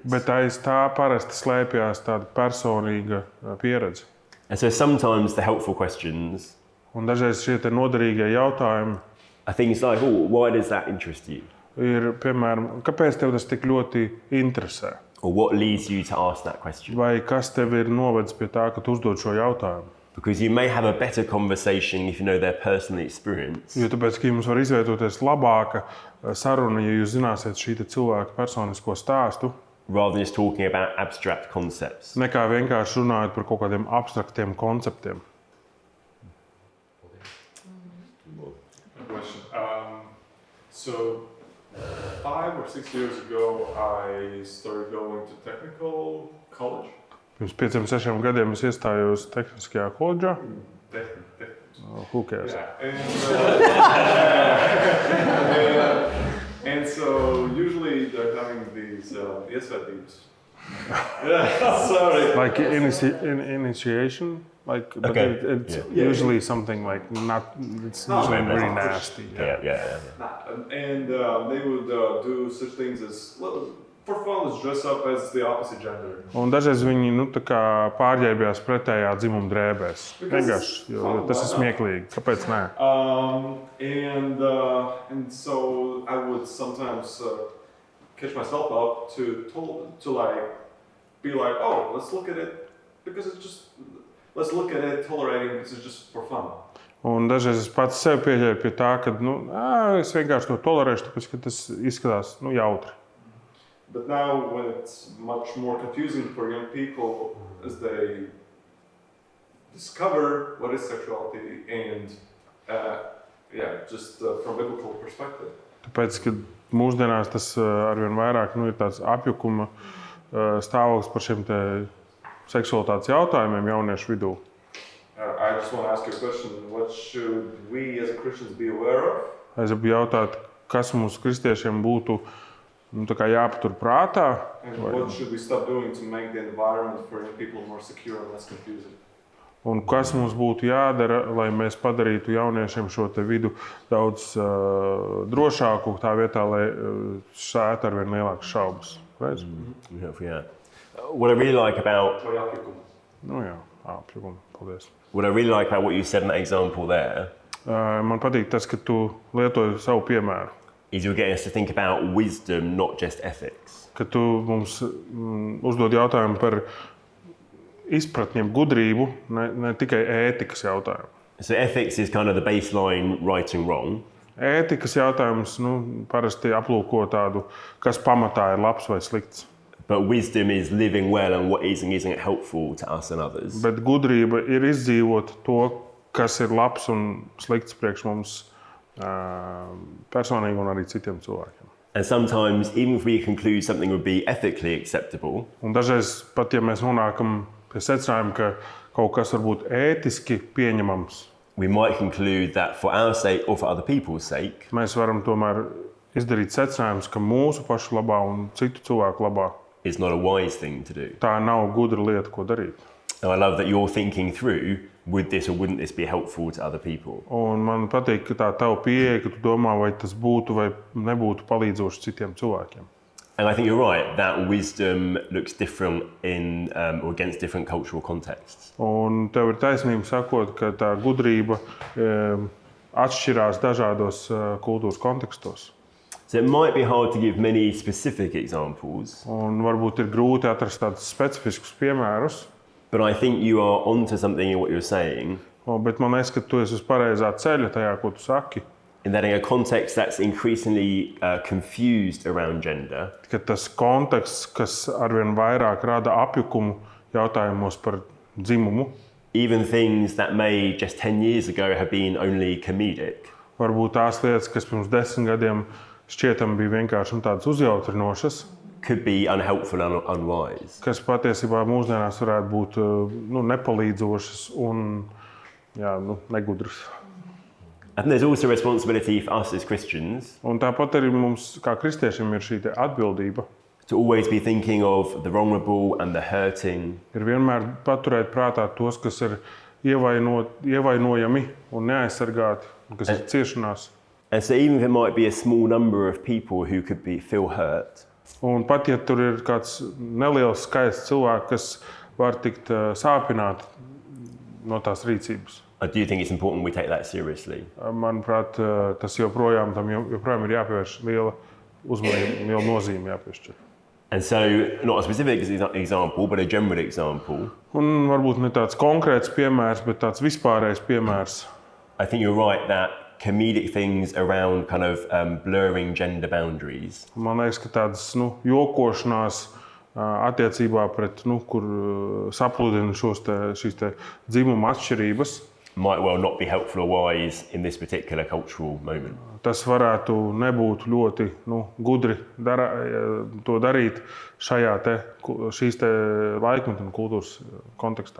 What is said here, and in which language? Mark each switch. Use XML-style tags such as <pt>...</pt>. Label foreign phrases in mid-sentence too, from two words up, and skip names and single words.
<lv>Bet aiz tā parasti slēpjas tāda personīga pieredze.</lv> <en>And so sometimes the helpful questions</en> <lv>Un dažreiz šie noderīgie jautājumi</lv> <en>are things like, oh, why does that interest you?</en> <lv>ir, piemēram, kāpēc tev tas tik ļoti interesē?</lv> <en>Or what leads you to ask that question?</en> <lv>Vai kas tev ir novedis pie tā, ka tu uzdod šo jautājumu?</lv> <en>Because you may have a better conversation if you know their personal experience.</en> <lv>Jo tāpēc, ka jums var izveidoties labāka saruna, ja jūs zināsiet šī cilvēka personisko stāstu,</lv> <en>Rather than just talking about abstract concepts.</en> <lv>nekā vienkārši runājot par kaut kādiem abstraktiem konceptiem.</lv> <en>Question. So 5 or 6 years ago, I started going to technical college.</en> <lv>Pirms 5-6 gadiem es iestājos tehniskajā koledžā.</lv> <en>Who cares? And so usually they're having these iesvētības. Sorry. Like initiation, like, but Okay. it's usually something like it's usually really nasty. Yeah. And they would do such things as, for fun, let's dress up as the opposite gender.</en> <lv>Un dažreiz viņi tā kā pārģērbjās pretējā dzimuma drēbēs. Vienkārši, jo tas ir smieklīgi. Kāpēc nē?</lv> <en>And so I would sometimes catch myself up to like be like, oh, let's look at it because let's look at it tolerating this is just for fun.</en> <lv>Un dažreiz es pats sev pieļēru pie tā, ka es vienkārši to tolerēšu, tāpēc ka tas izskatās jautri.</lv> <en>But now, when it's much more confusing for young people as they discover what is sexuality and, just from a biblical perspective.</en> <lv>Tāpēc, ka mūsdienās tas arvien vairāk ir tāds apjukuma stāvoklis par šiem te seksualitātes jautājumiem jauniešu vidū.</lv> <en>I just want to ask you a question. What should we as Christians be aware of?</en> <lv>Es gribu jautāt, kas mums kristiešiem būtu tā kā jāpatur prātā?</lv> <en>And what should we stop doing to make the environment for young people more secure and less confusing?</en> <lv>Un kas mums būtu jādara, lai mēs padarītu jauniešiem šo te vidu daudz drošāku, tā vietā, lai šķētu arvien lielākas šaubas?</lv> <en>Yeah. What I really like about</en> <lv>Paldies.</lv> <en>what I really like about what you said in that example there</en> <lv>Man patīk tas, ka tu lietoji savu piemēru.</lv> <en>is you're getting us to think about wisdom, not just ethics.</en> <lv>Ka tu mums uzdod jautājumu par izpratni, gudrību, ne tikai ētikas jautājumu.</lv> <en>So ethics is kind of the baseline right and wrong.</en> <lv>Ētikas jautājums parasti aplūko tādu, kas pamatā ir labs vai slikts.</lv> <en>But wisdom is living well and what is and isn't helpful to us and others.</en> <lv>Bet gudrība ir izdzīvot to, kas ir labs un slikts priekš mums personīgi un arī citiem cilvēkiem.</lv> <en>And sometimes, even if we conclude something would be ethically acceptable,</en> <lv>Un dažreiz pat, ja mēs nonākam pie secinājuma, ka kaut kas var būt ētiski pieņemams,</lv> <en>we might conclude that for our sake or for other people's sake,</en> <lv>mēs varam tomēr izdarīt secinājumus, ka mūsu pašu labā un citu cilvēku labā</lv> <en>it's not a wise thing to do.</en> <lv>tā nav gudra lieta, ko darīt.</lv> <en>And I love that you're thinking through, would this or wouldn't this be helpful to other people?</en> <lv>Un man patīk, ka tā tava pieeja, ka tu domā, vai tas būtu vai nebūtu palīdzoši citiem cilvēkiem.</lv> <en>And I think you're right, that wisdom looks different in or against different cultural contexts.</en> <lv>Un tev ir taisnība sakot, ka tā gudrība atšķirās dažādos kultūras kontekstos.</lv> <en>So it might be hard to give many specific examples,</en> <lv>Un varbūt ir grūti atrast tādus specifiskus piemērus,</lv> <en>but I think you are onto something in what you're saying,</en> <lv>bet man liekas, ka tu esi uz pareizā ceļa tajā, ko tu saki.</lv> <en>in that in a context that's increasingly confused around gender,</en> <lv>Ka tas konteksts, kas arvien vairāk rada apjukumu jautājumos par dzimumu,</lv> <en>even things that may just 10 years ago have been only comedic,</en> <lv>varbūt tās lietas, kas pirms 10 gadiem šķietam bija vienkārši tādas uzjautrinošas,</lv> <en>could be unhelpful and unwise.</en> <lv>kas patiesībā mūsdienās varētu būt nepalīdzošas un negudras.</lv> <en>I think there's also a responsibility for us as Christians</en> <lv>Un tāpat arī mums, kā kristiešiem, ir šī atbildība.</lv> <en>to always be thinking of the vulnerable and the hurting,</en> <lv>Ir vienmēr paturēt prātā tos, kas ir ievainojami un neaizsargāti, un kas ir ciešanās.</lv> <en>and so even if it might be a small number of people who could feel hurt,</en> <lv>Un pat ja tur ir kāds neliels skaits cilvēku, kas var tikt sāpināti no tās rīcības,</lv> <en>I do think it's important we take that seriously.</en> <lv>manuprāt, tas joprojām ir jāpievērš liela uzmanība, liela nozīme jāpiešķir.</lv> <en>And so, not a specific example, but a general example,</en> <lv>Un varbūt ne tāds konkrēts piemērs, bet tāds vispārējs piemērs.</lv> <en>I think you're right that comedic things around kind of blurring gender boundaries</en> <lv>Man liekas, ka tādas jokošanās attiecībā pret, kur sapludina šīs dzimuma atšķirības,</lv> <en>might well not be helpful or wise in this particular cultural moment.</en> <lv>Tas varētu nebūt ļoti gudri to darīt šīs laikmeta un kultūras kontekstā.</lv>